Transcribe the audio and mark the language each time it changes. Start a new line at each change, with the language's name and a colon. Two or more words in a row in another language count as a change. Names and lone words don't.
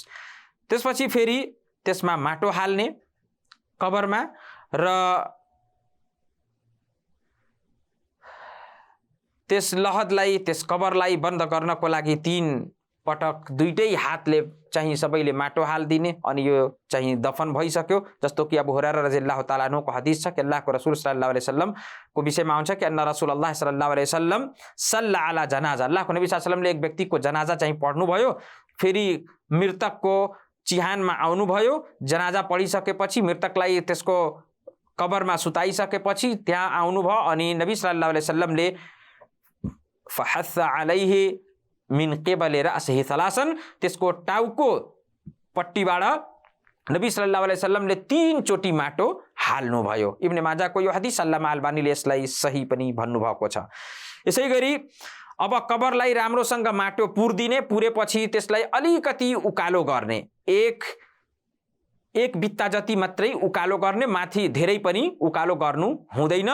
Nepali: त्यसपछि फेरि त्यसमा माटो हाल्ने कबरमा र त्यस लहदलाई त्यस कबरलाई बन्द गर्नको लागि 3 पटक दुईटै हातले चाहिँ सबैले माटो हालिदिने। अनि यो चाहिँ दफन भइसक्यो। जस्तो कि अबू हुरैरा
Arabic: رضي الله تعالى عنه
Nepali: हदीस छ कि अल्लाहको रसूल
Arabic: صلى الله عليه وسلم
Nepali: को विषयमा आउँछ कि
Arabic: أن رسول الله صلى الله عليه وسلم صلى على جنازة,
Nepali: अल्लाहको नबी
Arabic: صلى الله عليه وسلم
Nepali: एक व्यक्तिको जनाजा चाहिँ पढ्नुभयो। फेरि मृतकको चिहानमा आउनुभयो। जनाजा पढिसकेपछि मृतकलाई त्यसको कबरमा सुताइसकेपछि त्यहाँ आउनुभयो अनि नबी
Arabic: صلى الله عليه وسلم فحثى عليه من قبل رأسه ثلاثا,
Nepali: त्यसको टाउको पट्टीबाट नबी
Arabic: صلى الله عليه وسلم
Nepali: 3 चोटी माटो हाल्नुभयो। इब्ने माजाको यो हदीस अल्लामा अल्बानीले यसलाई सही पनि भन्नुभएको छ। यसै गरी अब कबरलाई राम्रोसँग माटो पुर्दिने, पुरेपछि त्यसलाई अलिकति उकालो गर्ने, एक बित्ता जति मात्रै उकालो गर्ने, माथि धेरै पनि उकालो गर्नु हुँदैन।